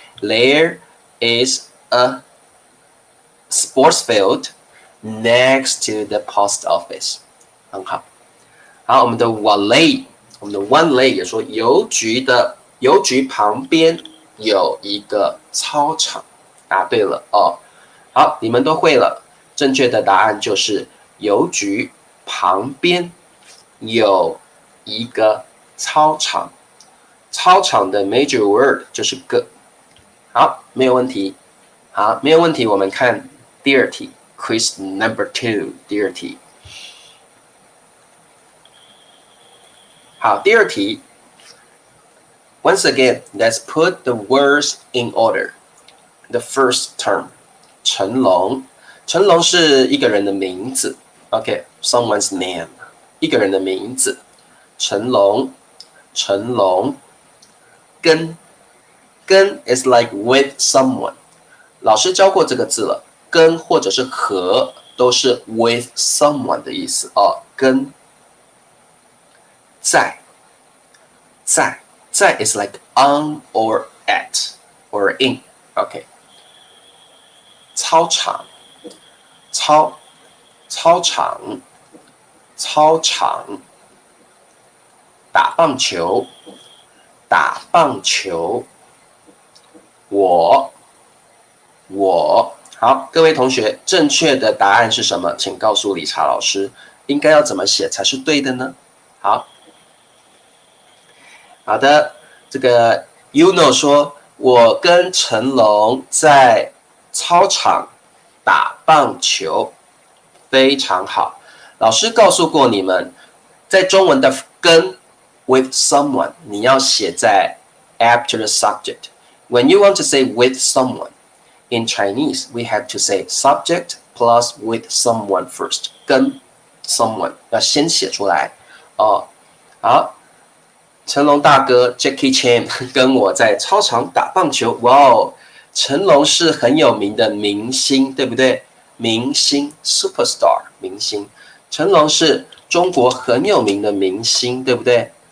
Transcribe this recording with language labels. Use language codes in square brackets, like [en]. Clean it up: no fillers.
[en] There is a sports field next to the post office。 [zh] 很好。好，我们的 One Lay 也说，邮局旁边有一个操场。答对了哦。好，你们都会了。正确的答案就是邮局旁边有一个操场。操场的 major word 就是个。好，没有问题。好，没有问题。我们看第二题 ，Quiz number 2， 第二题。好，第二题。 [en] Once again, let's put the words in order. The first term， 成龙。 [zh] 成龙是一个人的名字。 [en] OK，someone's name， [zh] 一个人的名字。成龙，成龙。跟 [en] is like with someone。 [zh] 老师教过这个字了，跟或者是和都是 [en] with someone [zh] 的意思哦。跟在 [en] is like on or at or in。 [zh] OK， 操场，操场，操场。打棒球，打棒球。我，好，各位同学，正确的答案是什么？请告诉理查老师，应该要怎么写才是对的呢？好的，这个 Uno 说，我跟成龙在操场打棒球，非常好。老师告诉过你们，在中文的跟 [en] with someone， [zh] 你要写在 [en] after the subject。When you want to say with someone in Chinese, we have to say subject plus with someone first。 [zh] 跟 someone 要先写出来哦。好，成龙大哥 Jackie Chan 跟我在操场打棒球。哇哦，成龙是很有名的明星，对不对？明星 superstar 明星，成龙是中国很有名的明星，对不对？